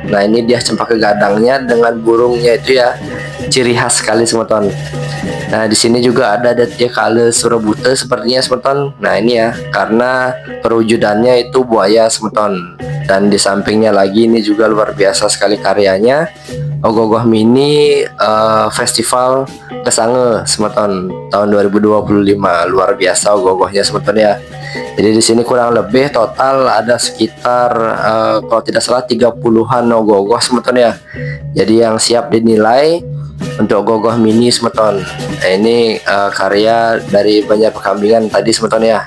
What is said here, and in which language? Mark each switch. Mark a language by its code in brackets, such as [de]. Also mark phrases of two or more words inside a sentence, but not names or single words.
[id] Nah ini dia Cempaka Gadangnya dengan burungnya itu ya, ciri khas sekali semeton. Nah di sini juga ada Datya Kale Surabute sepertinya semeton. Nah ini ya karena perwujudannya itu buaya semeton. Dan di sampingnya lagi ini juga luar biasa sekali karyanya, ogoh-ogoh mini festival Kesange semeton tahun 2025. Luar biasa ogoh-ogohnya semeton ya. Jadi di sini kurang lebih total ada sekitar kalau tidak salah 30-an ogoh-ogoh semeton ya. Jadi yang siap dinilai untuk ogoh-ogoh mini semeton. Nah ini karya dari Banjar Pekambingan tadi semeton ya.